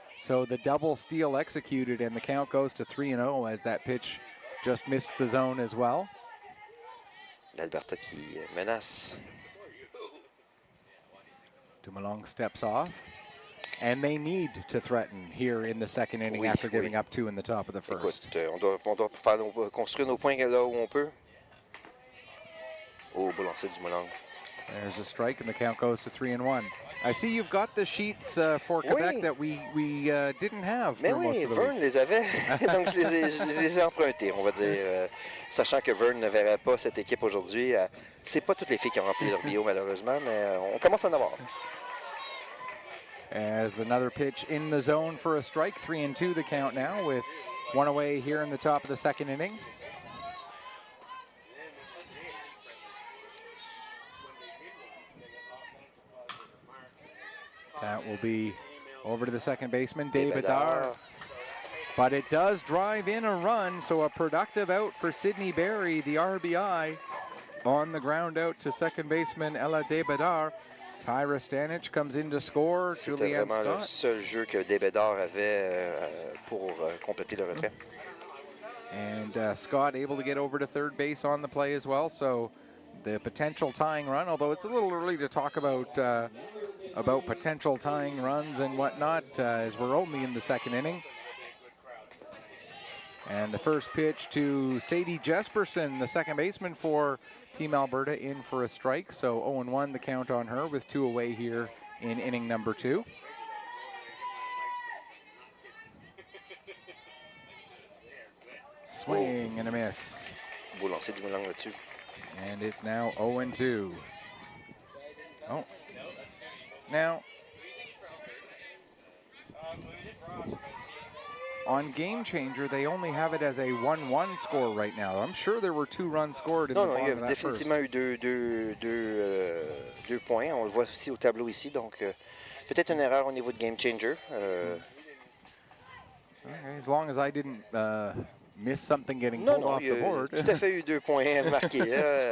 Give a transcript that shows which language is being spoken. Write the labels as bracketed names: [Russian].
[English] So the double steal executed, and the count goes to 3-0 as that pitch just missed the zone as well. [French] Alberta qui menace. [English] Dumoulin steps off, and they need to threaten here in the second inning after giving up 2 in the top of the first. [French] Écoute, on doit construire nos points là où on peut. Oh, beau lancer du Dumoulin. [English] There's a strike, and the count goes to 3-1. I see you've got the sheets for Quebec that we didn't have. [French] Mais oui, Vern les avait, donc je les ai empruntés, on va dire. Sachant que Vern ne verrait pas cette équipe aujourd'hui. C'est pas toutes les filles qui ont rempli leur bio, malheureusement, mais on commence à en avoir. [English] As another pitch in the zone for a strike, 3-2 the count now with 1 away here in the top of the second inning. That will be over to the second baseman, David Bedard. But it does drive in a run, so a productive out for Sydney Berry, the RBI, on the ground out to second baseman Ella Bedard. Tyra Stanich comes in to score. [French] C'était vraiment le seul jeu que Bedard avait pour compléter le retrait. [English] And Scott able to get over to third base on the play as well, so the potential tying run, although it's a little early to talk about potential tying runs and whatnot, as we're only in the second inning. And the first pitch to Sadie Jesperson, the second baseman for Team Alberta, in for a strike. So 0-1 the count on her with 2 away here in inning number 2. Swing and a miss. [French] Beau lancer du Dumoulin là-dessus. [English] And it's now 0-2. Oh. Now, on Game Changer, they only have it as a 1-1 score right now. I'm sure there were 2 runs scored in the bottom [French] il y a [English] of that [French] définitivement [English] first. [French] eu deux points. On le voit aussi au tableau ici, donc peut-être une erreur au niveau de Game Changer. [English] Okay, as long as I didn't miss something getting pulled off the board. [French] Tout à fait eu 2 points marqués.